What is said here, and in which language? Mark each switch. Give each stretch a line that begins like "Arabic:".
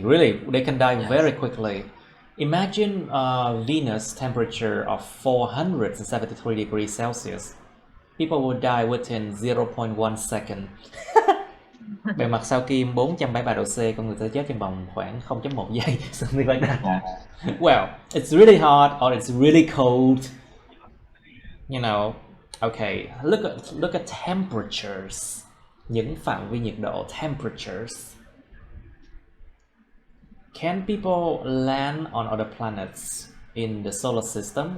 English: Really, they can die very quickly. Imagine Venus temperature of 473 degrees Celsius. People will die within 0.1 second.
Vietnamese: Bề mặt sao kim 473 độ C, con người sẽ chết trong vòng khoảng 0.1 giây.
English: Something like that. Well, it's really hot or it's really cold. You know, okay, look at temperatures.
Vietnamese: Những phạm vi nhiệt độ, temperatures.
English: Can people land on other planets in the solar system?